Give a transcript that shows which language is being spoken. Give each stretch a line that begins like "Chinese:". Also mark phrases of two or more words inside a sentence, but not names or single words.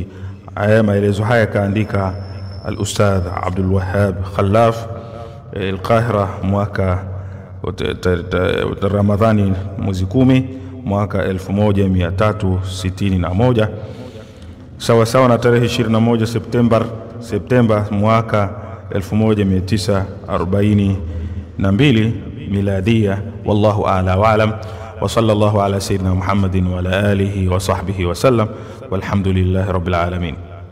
Swahili: Haya maelezo haya kaandika al-Ustadh Abdul Wahhab Khallaf, al-Qahira, mwaka Ramadhani, mwezi 10, mwaka 1361, sawa sawa na tarehe 21 Septemba mwaka 1942 miladia.
Arabic: والله أعلى وأعلم، وصلى الله على سيدنا محمد وعلى آله وصحبه وسلم، والحمد لله رب العالمين.